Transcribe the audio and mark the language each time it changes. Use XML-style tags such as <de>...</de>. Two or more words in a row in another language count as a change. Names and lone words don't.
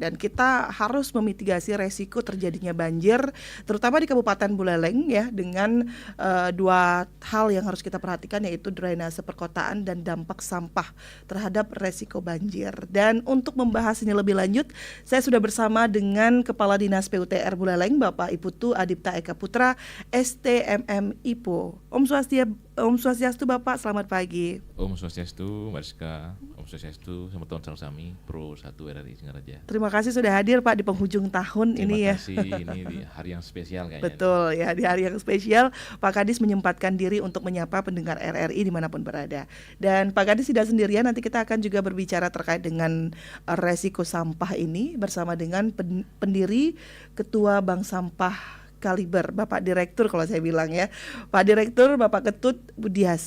<id>Dan kita harus memitigasi resiko terjadinya banjir terutama di Kabupaten Buleleng ya, dengan dua hal yang harus kita perhatikan, yaitu drainase perkotaan dan dampak sampah terhadap resiko banjir. Dan untuk membahas ini lebih lanjut, saya sudah bersama dengan Kepala Dinas PUTR Buleleng, Bapak Iputu Adipta Eka Putra, STMM IPO.</id> <ban>Om Swastiastu</ban> <id>Bapak, selamat pagi.</id> <ban>Om Swastiastu, Mariska. Om Swastiastu,</ban> <id>selamat tahun Sangsami, Pro 1 RRI Singaraja. Terima kasih sudah hadir Pak di penghujung tahun ini ya. Terima kasih, ini di hari yang spesial kayaknya. Betul ya, di hari yang spesial Pak Kadis menyempatkan diri untuk menyapa pendengar RRI dimanapun berada. Dan Pak Kadis tidak sendirian, nanti kita akan juga berbicara terkait dengan resiko sampah ini bersama dengan pendiri Ketua Bank Sampah Kaliber, Bapak Direktur kalau saya bilang ya, Pak Direktur Bapak Ketut Budiase.</id>